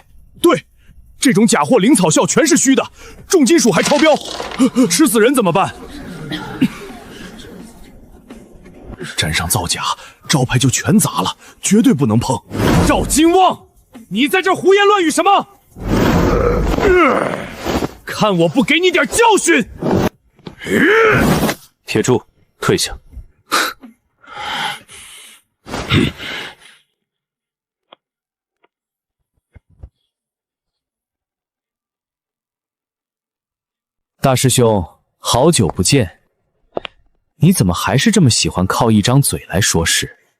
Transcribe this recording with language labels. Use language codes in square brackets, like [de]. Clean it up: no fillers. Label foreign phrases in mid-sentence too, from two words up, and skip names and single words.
[zh] 对，這種假貨靈草效全是虛的，重金屬還超標，吃死人怎麼辦？沾上造假，招牌就全砸了，絕對不能碰。趙金旺，你在這胡言亂語什麼？看我不給你點教訓！鐵柱，退下。大師兄，好久不見，你怎麼還是這麼喜歡靠一張嘴來說事？